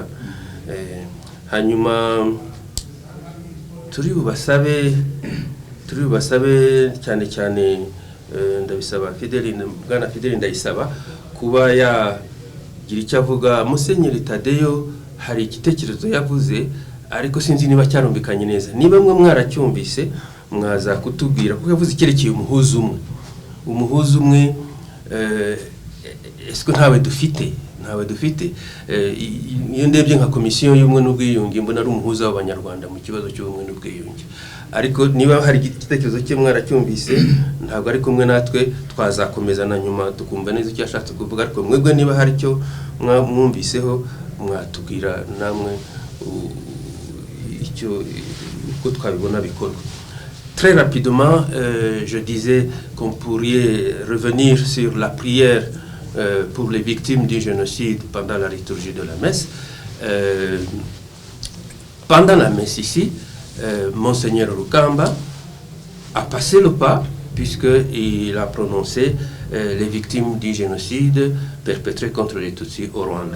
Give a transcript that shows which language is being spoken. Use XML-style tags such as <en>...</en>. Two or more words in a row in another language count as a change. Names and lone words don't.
<rw>Hanyuma turi bubasabe cyane ndabisaba Bwana Fidèle Ndayisaba kuba yagira icyo avuga. Musenyeri Tadeyo hari igitekerezo yavuze ariko sinzi niba cyarumvikanye neza. Niba mwe mwaracyumvise mwaza kutubwira kuko yavuze icyerekeye umuhuza umwe.</rw> <fr>Est-ce que</fr> <rw>ntawe dufite ntawe dufite. Iyo ndebye nka komisiyo y'ubumwe n'ubwiyunge mbona ari umuhuza w'abanyarwanda mu kibazo cy'ubumwe n'ubwiyunge, ariko niba hari igitekerezo cye mwaracyumvise ntabwo ari kumwe natwe, twazakomeza na nyuma tukumva neza icyo yashatse kuvuga, ariko mwebwe niba hari icyo mwumviseho mwatubwira namwe icyo uko twabibona bikorwa.</rw> <fr>Très rapidement, je disais qu'on pourrait revenir sur la prière pour les victimes du génocide pendant la liturgie de la messe. Pendant la messe ici, Monseigneur Rukamba a passé le pas puisqu'il a prononcé les victimes du génocide perpétré contre les Tutsis au Rwanda.</fr>